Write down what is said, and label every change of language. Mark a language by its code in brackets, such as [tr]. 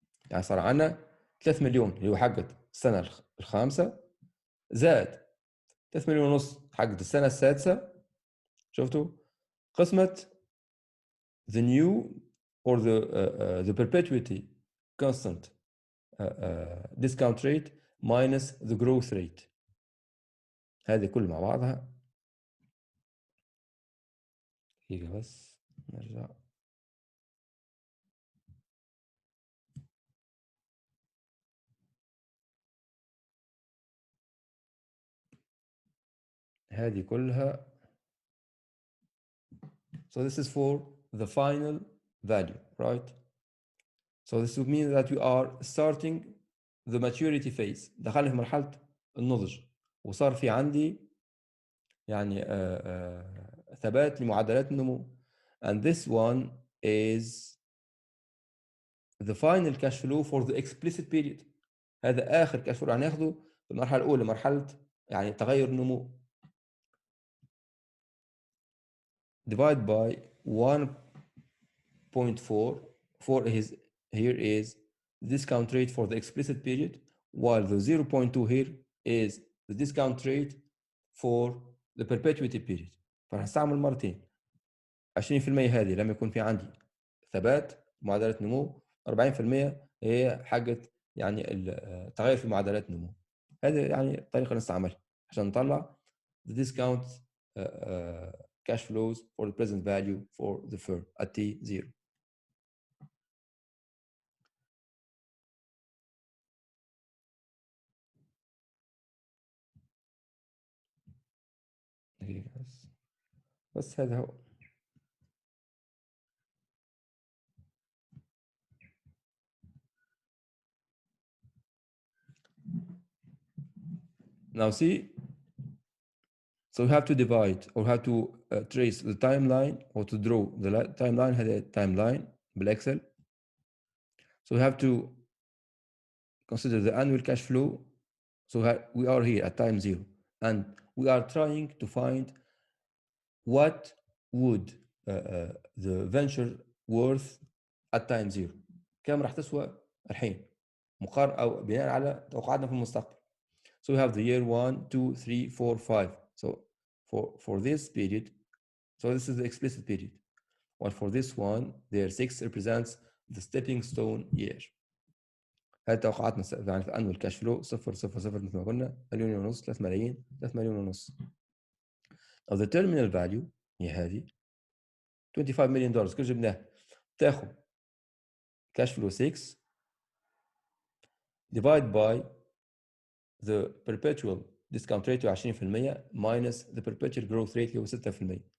[ar] يعني صار عندنا 3 مليون اللي هو حقة السنة الخامسة زائد 3 مليون ونص حقة السنة السادسة. شفتوا؟ قسمة [en] the new or the perpetuity constant discount rate minus the growth rate. [ar] هذه كل مع بعضها. دقيقة بس نرجع. هذه كلها. [en] So this is for the final value, right? So this would mean that we are starting the maturity phase. [ar] دخلنا في مرحلة النضج وصار في عندي يعني ثبات لمعدلات النمو. [en] And this one is the final cash flow for the explicit period. [ar] هذا آخر cash flow هناخده في المرحلة الأولى، مرحلة يعني تغير النمو. [en] Divide by 1.4. Here is the discount rate for the explicit period, while the 0.2 here is the discount rate for the perpetuity period. [ar] فهستعمل مرتين. 20% هذه لما يكون في عندي ثبات معدلات نمو، 40% هي حاجة يعني التغير في معدلات النمو. هذه يعني طريقة نستعملها عشان نطلع [en] the discount cash flows for the present value for the firm at T0. [ar] بس هذا هو. [en] Now see, so we have to divide or have to trace the timeline or to draw the timeline. [ar] هذا timeline بالExcel. [en] So we have to consider the annual cash flow. So we are here at time 0 and we are trying to find what would the venture worth at time 0. [ar] كم راح تسوى الحين مقارنة أو بناء على توقعاتنا في المستقبل. [en] So we have the year 1, 2, 3, 4, 5. So for this period, so this is the explicit period. While for this one, the 6 represents the stepping stone year. [ar] هذه توقعاتنا يعني في annual cash flow 0 0 0 مثل ما قلنا، مليون ونص، 3 ملايين، 3 مليون ونص. [en] Now the terminal value [ar] هي هذه [en] $25 million. [ar] كل جبناه تاخذ [en] cash flow 6 divide by the perpetual discount rate 20% minus the perpetual growth rate [ar] اللي هو [en] 6%.